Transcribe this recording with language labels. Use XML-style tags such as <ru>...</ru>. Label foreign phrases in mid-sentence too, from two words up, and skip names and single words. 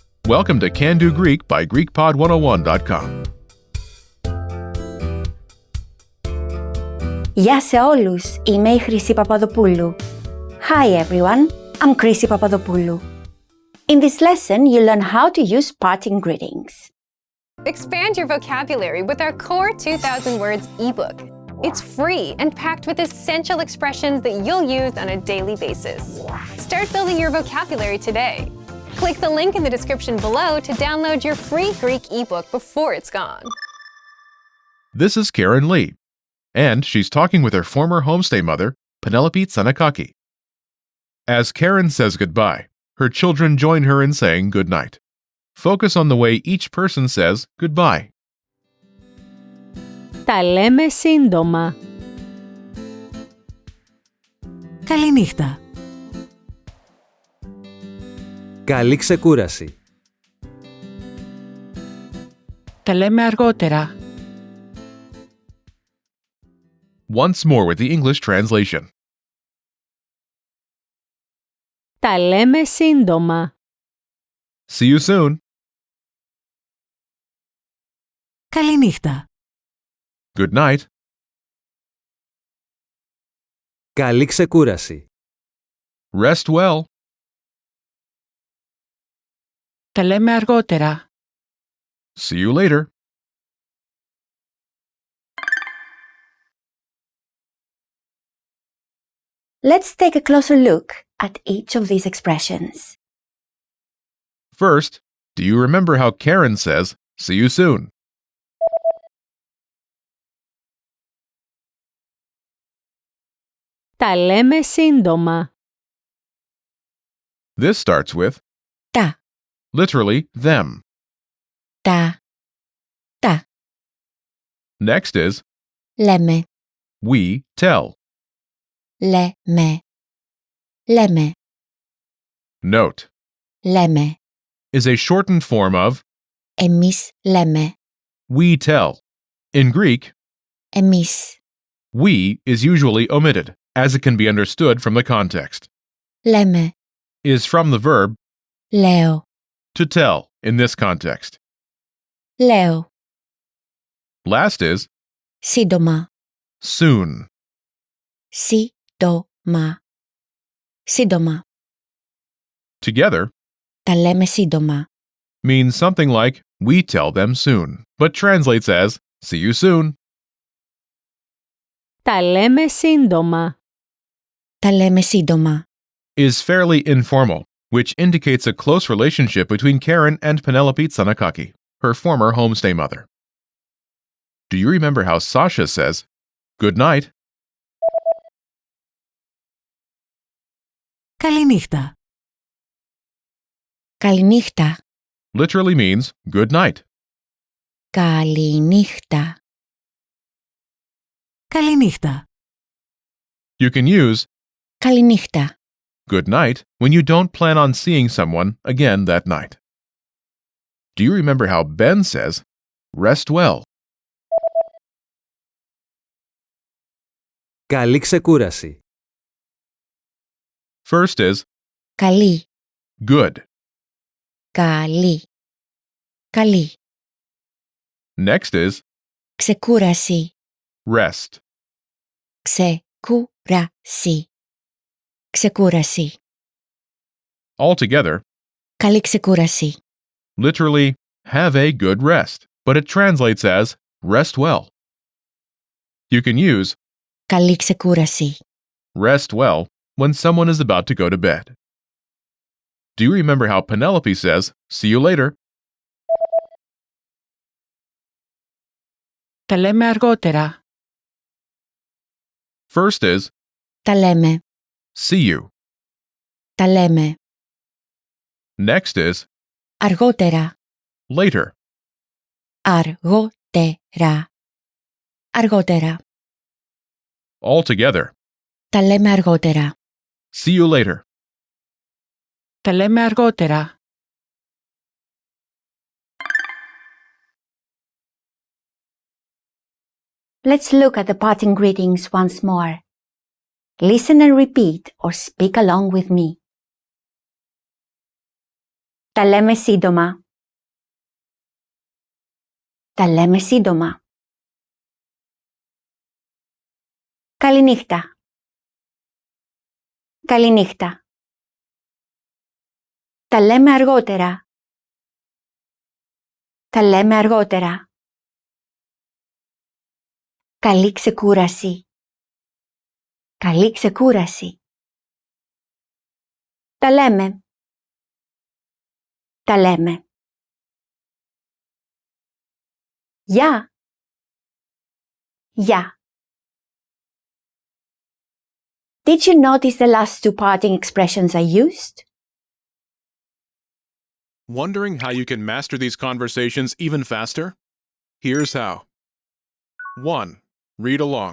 <en>Welcome to Can Do Greek by GreekPod101.com.</en> <el>Γεια σε όλους, είμαι η Χρυσή Παπαδοπούλου.</el> <en>Hi everyone, I'm Χρυσή Παπαδοπούλου. In this lesson, you'll learn how to use parting greetings. Expand your vocabulary with our core 2,000 words ebook. It's free and packed with essential expressions that you'll use on a daily basis. Start building your vocabulary today. Click the link in the description below to download your free Greek ebook before it's gone. This is Karen Lee, and she's talking with her former homestay mother, Penelope Tsanakaki. As Karen says goodbye, her children join her in saying goodnight. Focus on the way each person says goodbye.</en> <el>Τα λέμε σύντομα. Καληνύχτα. Καλή ξεκούραση. Τα λέμε αργότερα.</el> <en>Once more with the English translation.</en> <el>Τα λέμε σύντομα.</el> <en>See you soon. Καληνύχτα. Good night.</en> <el>Καλή ξεκούραση.</el> <en>Rest well.</en> <el>Τα λέμε αργότερα.</el> <en>See you later. Let's take a closer look at each of these expressions. First, do you remember how Karen says, see you soon?</en> <el>Τα λέμε σύντομα.</el> <en>This starts with, Τα, literally, them.</en> <el>τα, τα.</el> <en>Next is, Λέμε, we tell.</en> <el>λέμε, λέμε,</el> <en>Note, λέμε. is a shortened form of</en> <el>Εμείς λέμε,</el> <en>we tell. In Greek, εμείς. we is usually omitted, as it can be understood from the context. Λέμε, Is from the verb λέω, to tell in this context. λέω. Last is Σύντομα, soon.</en> <el>σύντομα, σύντομα.</el> <en>Together</en> <el>Τα λέμε σύντομα.</el> <en>means something like we tell them soon, but translates as see you soon.</en> <el>Τα λέμε σύντομα. Τα λέμε σύντομα.</el> <en>Is fairly informal, which indicates a close relationship between Karen and Penelope Tsanakaki, her former homestay mother. Do you remember how Sasha says, good night? Καληνύχτα. Καληνύχτα, Literally means good night. καληνύχτα. Καληνύχτα. You can use Καληνύχτα. good night when you don't plan on seeing someone again that night. Do you remember how Ben says, rest well?</en> <el>Καλή ξεκούραση.</el> <en>First is Καλή, good.</en> <el>καλή, καλή.</el> <en>Next is Ξεκούραση, rest.</en> <el>ξεκούραση, ξεκούραση.</el> <en>Altogether,</en> <el>Καλή ξεκούραση.</el> <en>literally, have a good rest, but it translates as rest well. You can use</en> <el>Καλή ξεκούραση.</el> <en>rest well when someone is about to go to bed. Do you remember how Penelope says, see you later?</en> <el>Τα λέμε αργότερα.</el> <en>First is</en> <el>Τα λέμε,</el> <en>see you.</en> <el>τα λέμε.</el> <en>Next is Αργότερα, later.</en> <el>αργότερα, αργότερα.</el> <en>Altogether,</en> <el>Τα λέμε αργότερα.</el> <en>see you later.</en> <el>Τα λέμε αργότερα.</el> <en>Let's look at the parting greetings once more. Listen and repeat or speak along with me.</en> <el>Τα λέμε σύντομα. Τα λέμε σύντομα. Καληνύχτα. Καληνύχτα. Τα λέμε αργότερα. Τα λέμε αργότερα. Καλή ξεκούραση. Καλή ξεκούραση. Τα λέμε. Τα λέμε. Γεια. Γεια.</el> <en>Did you notice the last two parting expressions I used? Wondering how you can master these conversations even faster? Here's how. 1. Read along.</en>